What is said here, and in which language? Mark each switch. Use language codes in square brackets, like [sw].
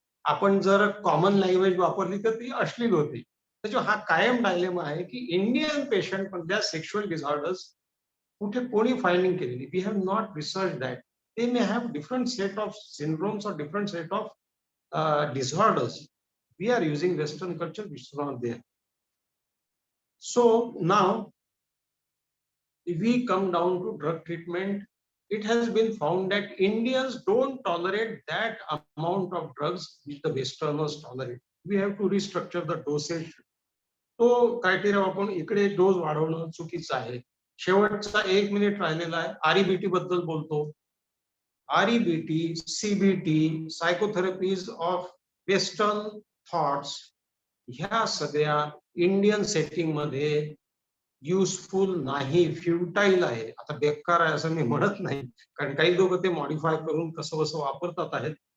[mr] आपण जर common language वापरली तर ती अश्लील होते. त्याच्यावर हा कायम डायलेमा आहे की इंडियन पेशंट मधल्या सेक्शुअल डिसऑर्डर्स कुठे कोणी फाइंडिंग केलेली. [en] We have not research that. They may have different set of syndromes और different set of disorders. We are using Western culture which is not there. So now if we come down to drug treatment, it has been found that Indians don't tolerate that amount of drugs which the Westerners tolerate. We have to restructure the dosage. [mr] तो criteria वापरून इकडे dose वाढवणं चुकीचं आहे. शेवटचा 1 minute राहिलेला आहे. REBT बद्दल बोलतो. [en] REBT, CBT, psychotherapies of Western thoughts, [mr] ह्या सगळ्या इंडियन सेटिंग मध्ये युजफुल नाही, फ्युटाईल आहे. आता बेकार आहे असं मी म्हणत नाही, कारण काही लोक ते मॉडिफाय करून कसं कसं वापरतात आहेत.